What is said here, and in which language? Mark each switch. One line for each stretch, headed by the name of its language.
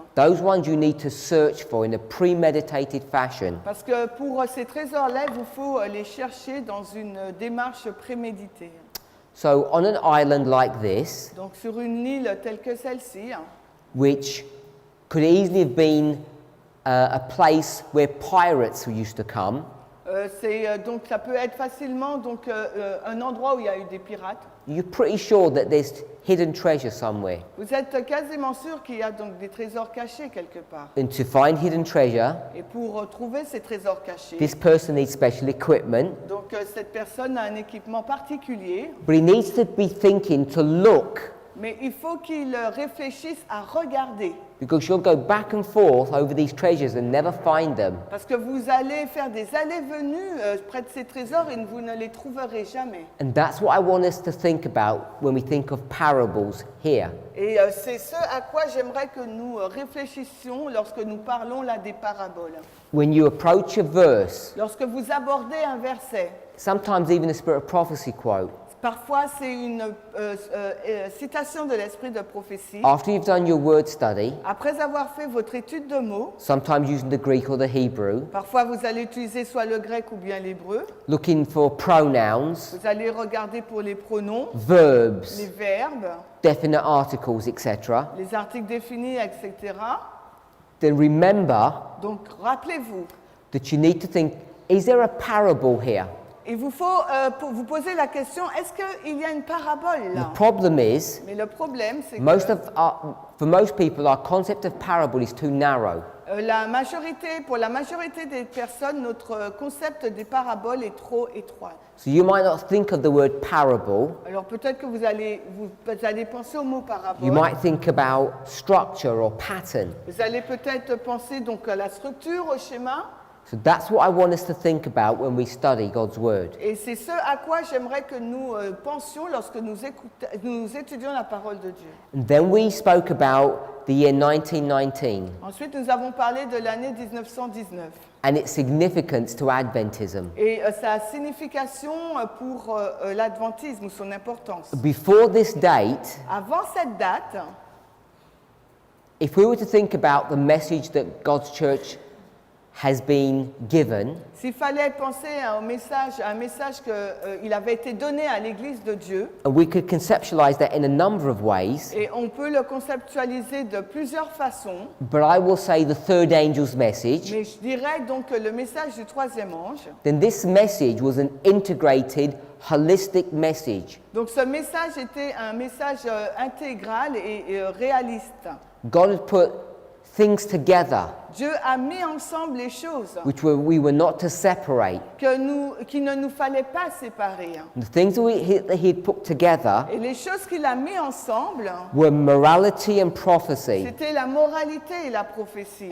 English: Those ones you need to search for in a premeditated fashion.
French: Parce que pour ces trésors-là, il vous faut les chercher dans une démarche préméditée.
English: So on an island like this,
French: Donc sur une île telle que celle-ci,
English: which could easily have been a place where pirates used to come,
French: donc ça peut être facilement donc, un endroit où il y a eu des pirates.
English: you're pretty sure that there's hidden treasure somewhere.
French: Vous êtes quasiment sûr qu'il y a donc des trésors cachés quelque part.
English: And to find hidden treasure,
French: Et pour trouver ces trésors cachés,
English: this person needs special equipment,
French: donc cette personne a un équipement particulier,
English: but he needs to be thinking to look
French: Mais il faut qu'ils réfléchissent à regarder.
English: Because you'll go back and forth over these treasures and never find them.
French: Parce que vous allez faire des allées-venues près de ces trésors et vous ne les trouverez jamais.
English: And that's what I want us to think about when we think of parables here.
French: Et c'est ce à quoi j'aimerais que nous réfléchissions lorsque nous parlons là des paraboles.
English: When you approach a verse,
French: Lorsque vous abordez un verset,
English: sometimes even a spirit of prophecy quote,
French: parfois c'est une citation de l'esprit de prophétie.
English: after you've done your word study,
French: Après avoir fait votre étude de mots,
English: sometimes using the Greek or the Hebrew,
French: parfois vous allez utiliser soit le grec ou bien l'hébreu.
English: looking for pronouns,
French: Vous allez regarder pour les pronoms,
English: verbs,
French: les verbes,
English: definite articles, etc.
French: les articles définis, etc.
English: Then remember
French: Donc rappelez-vous,
English: that you need to think, is there a parable here?
French: il vous faut vous poser la question, est-ce qu'il y a une parabole
English: The
French: là?
English: problem is,
French: Mais le problème, c'est que
English: for most people, our concept of parable is too narrow.
French: pour la majorité des personnes, notre concept des paraboles est trop étroit.
English: So you might not think of the word parable.
French: Alors peut-être que vous allez penser au mot parabole.
English: You might think about structure or pattern.
French: Vous allez peut-être penser donc à la structure, au schéma.
English: So that's what I want us to think about when we study God's Word.
French: Et c'est ce à quoi j'aimerais que nous pensions lorsque nous étudions la parole de Dieu.
English: And then we spoke about the year 1919
French: Ensuite, nous avons parlé de l'année 1919
English: and its significance to Adventism.
French: et sa signification pour l'adventisme ou son importance.
English: Before this date,
French: Avant cette date,
English: if we were to think about the message that God's church has been given,
French: s'il fallait penser à un message qu'il avait été donné à l'Église de Dieu,
English: and we could conceptualize that in a number of ways,
French: et on peut le conceptualiser de plusieurs façons,
English: but I will say the third angel's message,
French: mais je dirais donc que le message du troisième ange,
English: then this message was an integrated, holistic message.
French: donc ce message était un message intégral et réaliste.
English: God had put things together
French: Dieu a mis ensemble les choses
English: we were not to separate.
French: qu'il ne nous fallait pas séparer.
English: The things that he had put together
French: Et les choses qu'il a mis ensemble,
English: were morality and prophecy.
French: c'était la moralité et la prophétie.